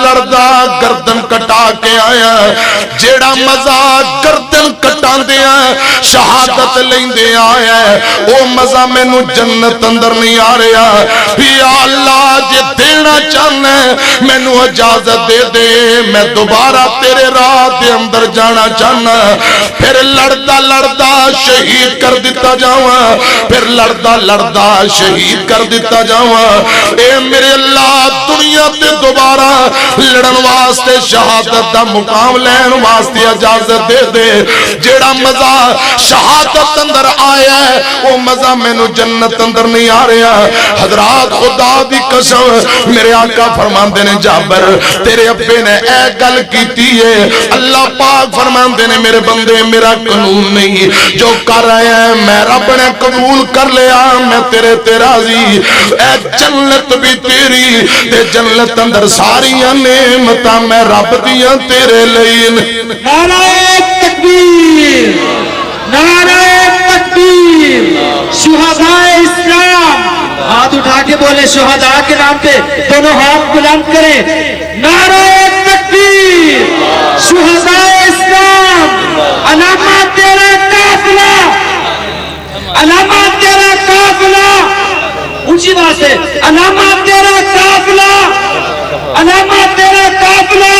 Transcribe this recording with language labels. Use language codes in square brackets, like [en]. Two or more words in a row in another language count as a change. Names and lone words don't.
[pa] گردن کٹا کے آیا جیڑا مزہ گردن کٹا دیا شہادت لیندے آیا او مزہ میں نو جنت اندر نہیں آ رہا یا اللہ جے دینا چاہنا میں نو اجازت دے دے میں دوبارہ تیرے راہ دے اندر جانا چاہنا پھر لڑدا شہید کر دیتا جاواں پھر لڑدا شہید کر دیتا جاواں اے میرے اللہ دنیا تے دوبارہ لڑن واسطے شہادت دا مقام لین واسطے اجازت دے دے جیڑا مزہ شہادت اندر آیا ہے وہ مزہ میں نو جنت اندر نہیں آ رہا حضرات خدا دی قسم میرے آقا فرماندے نے جابر تیرے ابے نے اے گل کیتی ہے اللہ پاک فرماندے نے میرے بندے میرا قانون نہیں جو کر رہے ہیں میں رب نے قبول کر لیا میں تیرے تے راضی اے جنت بھی تیری تے جنت اندر ساری نعمتاں میں رب دیاں تیرے لئی [ur] نعرہ تکبیر نعرہ تکبیر شہداء اسلام ہاتھ اٹھا کے بولے شہداء کے نام پہ دونوں ہاتھ بلند کریں نعرہ تکبیر شہداء اسلام علامات تیرا قافلہ علامات تیرا قافلہ اونچی بات واسطے علامہ تیرا قافلہ، علامہ تیرا قافلہ